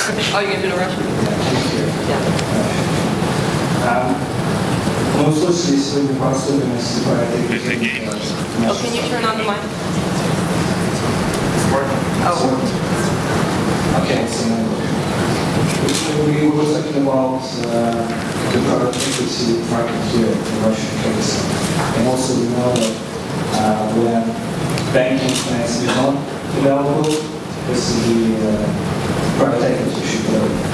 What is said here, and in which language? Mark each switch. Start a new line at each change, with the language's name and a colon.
English: Oh, you're going to do the Russian? Yeah.
Russian: Мы услышали сегодня про особенности проекта.
English: Oh, can you turn on the mic? Okay, so we were talking about the private equity market here in Russian case. And also we know that when banking finance is not available, basically private equity should go.